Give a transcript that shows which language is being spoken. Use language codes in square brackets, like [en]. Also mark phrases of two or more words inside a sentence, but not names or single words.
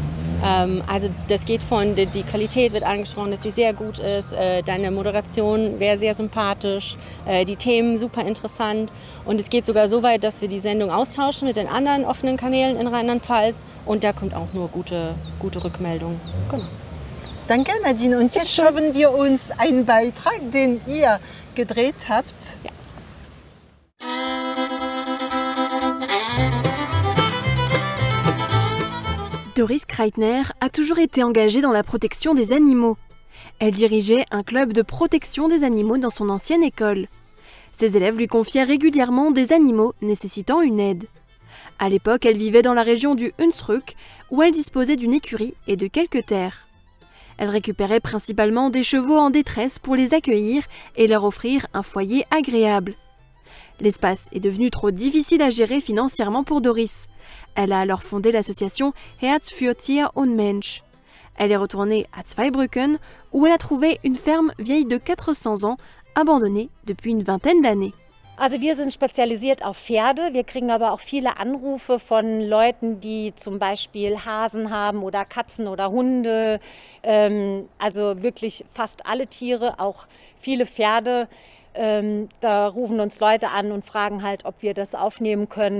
[de] Also das geht von, die Qualität wird angesprochen, dass die sehr gut ist, deine Moderation wäre sehr sympathisch, die Themen super interessant und es geht sogar so weit, dass wir die Sendung austauschen mit den anderen offenen Kanälen in Rheinland-Pfalz und da kommt auch nur gute Rückmeldung. Genau. Danke Nadine und jetzt schauen wir uns einen Beitrag, den ihr gedreht habt. Ja. [fr] Doris Kreitner a toujours été engagée dans la protection des animaux. Elle dirigeait un club de protection des animaux dans son ancienne école. Ses élèves lui confiaient régulièrement des animaux nécessitant une aide. À l'époque, elle vivait dans la région du Hunsrück, où elle disposait d'une écurie et de quelques terres. Elle récupérait principalement des chevaux en détresse pour les accueillir et leur offrir un foyer agréable. L'espace est devenu trop difficile à gérer financièrement pour Doris. Elle a alors fondé l'association Herz für Tier und Mensch. Elle est retournée à Zweibrücken, où elle a trouvé une ferme vieille de 400 ans, abandonnée depuis une vingtaine d'années. [de] Also wir sind spezialisiert auf Pferde, wir kriegen aber auch viele Anrufe von Leuten, die zum Beispiel Hasen haben oder Katzen oder Hunde, also wirklich fast alle Tiere, auch viele Pferde. Da rufen uns Leute an und fragen halt, ob wir das aufnehmen können.